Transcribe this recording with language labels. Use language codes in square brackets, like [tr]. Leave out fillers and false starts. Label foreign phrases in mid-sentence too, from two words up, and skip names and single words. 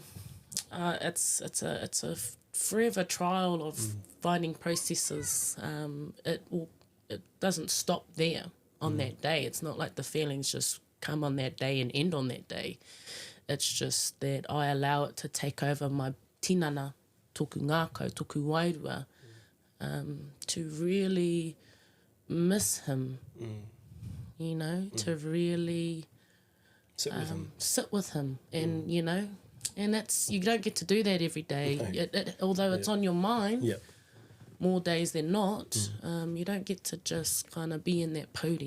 [en] It's a forever trial of finding processes. It doesn't stop there on that day. It's not like the feelings just come on that day and end on that day. It's just that I allow it to take over my [mi] tinana, toku ngākau, toku wairua, [en] to really miss him, you know, to really sit with him and, you know, and that's, you don't get to do that every day. Although it's on your mind, more days than not, you don't get to just kind of be in that pōuri.